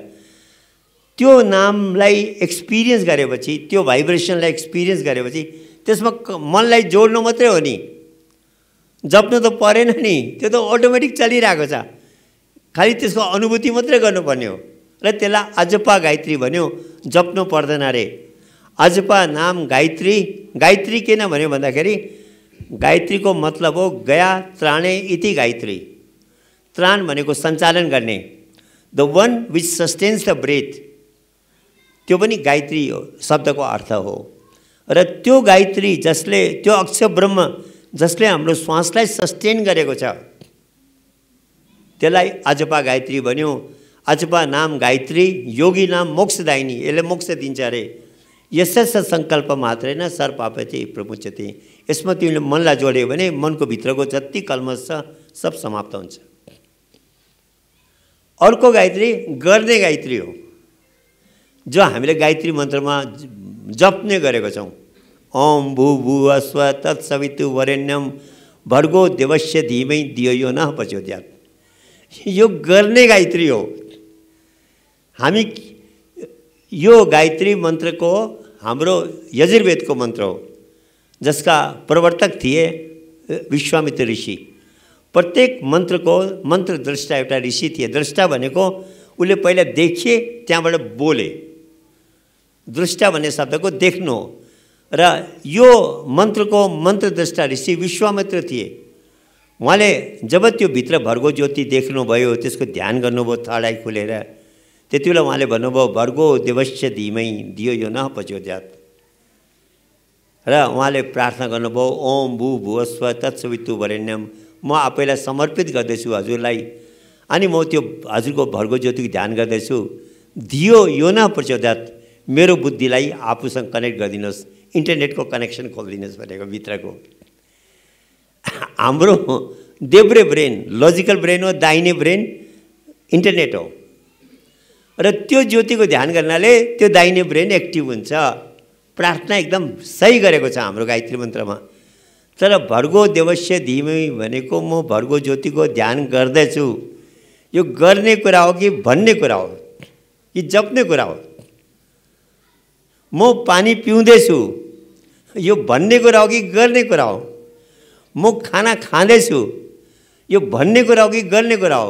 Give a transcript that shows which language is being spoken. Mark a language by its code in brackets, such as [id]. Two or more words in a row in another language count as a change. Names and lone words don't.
[ne] त्यो नामलाई एक्सपिरियन्स गरेपछि, त्यो भाइब्रेसनलाई एक्सपिरियन्स गरेपछि त्यसमा मनलाई जोड्नु मात्रै हो नि, जप्नु त परेन नि, त्यो त अटोमेटिक चलिरहेको छ। खालि त्यसको अनुभूति मात्रै गर्नुपर्ने हो। र त्यसलाई अजपा गायत्री भन्यो, जप्नु पर्दैन अरे। अजपा नाम गायत्री। गायत्री किन भन्यो भन्दाखेरि गायत्रीको मतलब हो [sa] गया त्राणे इति गायत्री। [ne] त्राण भनेको सञ्चालन गर्ने, [en] the one which sustains the breath, [ne] त्यो पनि गायत्री हो, शब्दको अर्थ हो। र त्यो गायत्री जसले, त्यो अक्षर ब्रह्म जसले हाम्रो श्वासलाई सस्टेन गरेको छ, त्यसलाई अजपा गायत्री भन्यो। [sa] अजपा नाम गायत्री, योगी नाम मोक्षदायिनी, [ne] यसले मोक्ष दिन्छ अरे। [sa] यसस सङ्कल्प मात्रै न सर्पापति प्रमुच्यते। [ne] यसमा तिमीले मनलाई जोड्यो भने मनको भित्रको जति कल्मस छ सब समाप्त हुन्छ। अर्को गायत्री गर्ने गायत्री हो, जो हामीले गायत्री मन्त्रमा जप्ने गरेको छौँ। [sa] ओम भू भुव स्व तत्सवितुर्वरेण्यं भर्गो देवस्य धीमहि धियो यो नः प्रचोदयात्। [ne] यो गर्ने गायत्री हो। हामी यो गायत्री मन्त्रको हाम्रो यजुर्वेदको मन्त्र हो, जसका प्रवर्तक थिए विश्वामित्र ऋषि। प्रत्येक मन्त्रको मन्त्रद्रष्टा एउटा ऋषि थिए। द्रष्टा भनेको उसले पहिला देखे त्यहाँबाट बोले, दृष्टा भन्ने शब्दको देख्नु हो। र यो मन्त्रको मन्त्रद्रष्टा ऋषि विश्वामित्र थिए। उहाँले जब त्यो भित्र भर्गो ज्योति देख्नुभयो, त्यसको ध्यान गर्नुभयो [en] third eye [ne] खुलेर, त्यति बेला उहाँले भन्नुभयो [sa] भर्गो देवस्य धीमहि धियो यो नः प्रचोदयात्। [ne] र उहाँले प्रार्थना गर्नुभयो [sa] ओम भू भुव स्व तत्सवितुर्वरेण्यं, [ne] म आफैलाई समर्पित गर्दैछु हजुरलाई, अनि म त्यो हजुरको भर्गो ज्योतिको ध्यान गर्दैछु। [sa] धियो यो नः प्रचोदयात्, [ne] मेरो बुद्धिलाई आफूसँग कनेक्ट गरिदिनुहोस्, इन्टरनेटको कनेक्सन खोलिदिनुहोस् भनेको भित्रको। हाम्रो देब्रे ब्रेन [en] logical brain [ne] हो, दाहिने ब्रेन इन्टरनेट हो। र त्यो ज्योतिको ध्यान गर्नाले त्यो दाहिने ब्रेन एक्टिभ हुन्छ। प्रार्थना एकदम सही गरेको छ हाम्रो गायत्री मन्त्रमा। तर [sa] भर्गो देवस्य धीमहि [ne] भनेको म भर्गो ज्योतिको ध्यान गर्दैछु, यो गर्ने कुरा हो कि भन्ने कुरा हो कि जप्ने कुरा हो? म पानी पिउँदैछु, यो भन्ने कुरा हो कि गर्ने कुरा हो? म खाना खाँदैछु, यो भन्ने कुरा हो कि गर्ने कुरा हो?